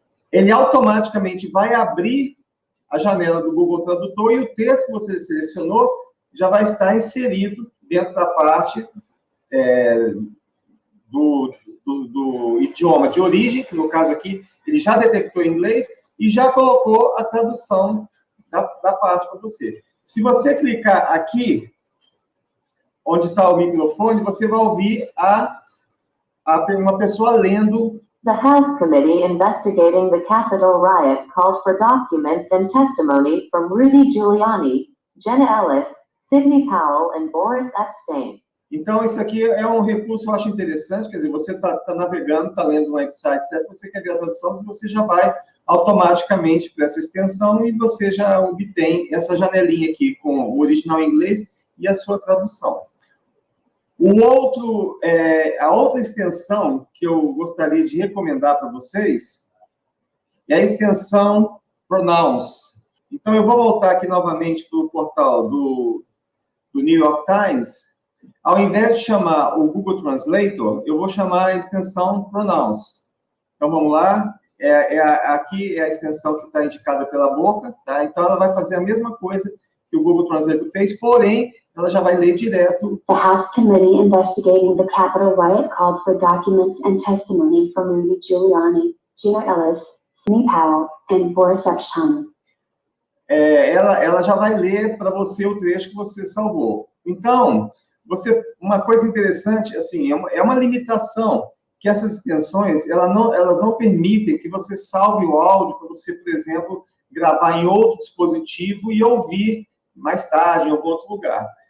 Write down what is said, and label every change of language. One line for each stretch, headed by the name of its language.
Portuguese: Ele automaticamente vai abrir a janela do Google Tradutor e o texto que você selecionou já vai estar inserido dentro da parte do idioma de origem, que no caso aqui ele já detectou em inglês e já colocou a tradução da parte para você. Se você clicar aqui, onde está o microfone, você vai ouvir uma pessoa lendo.
English: The House Committee investigating the Capitol riot called for documents and testimony from Rudy Giuliani, Jenna Ellis, Sidney Powell, and Boris Epshteyn.
Portuguese: Então, isso aqui é um recurso, eu acho interessante, quer dizer, você está navegando, está lendo um website, certo? Você quer ver a tradução, você já vai automaticamente para essa extensão e você já obtém essa janelinha aqui com o original em inglês e a sua tradução. A outra extensão que eu gostaria de recomendar para vocês é a extensão Pronouns. Então, eu vou voltar aqui novamente para o portal do New York Times. Ao invés de chamar o Google Translator, eu vou chamar a extensão Pronouns. Então, vamos lá. Aqui é a extensão que está indicada pela boca, tá? Então, ela vai fazer a mesma coisa que o Google Translator fez, porém, ela já vai ler direto.
English: The House Committee investigating the Capitol riot called for documents and testimony from Rudy Giuliani, Jenna Ellis, Sidney Powell, and Boris Epshteyn.
Portuguese: Ela já vai ler para você o trecho que você salvou. Então, uma coisa interessante, assim, é uma limitação que essas extensões, elas não permitem que você salve o áudio para você, por exemplo, gravar em outro dispositivo e ouvir mais tarde em algum outro lugar.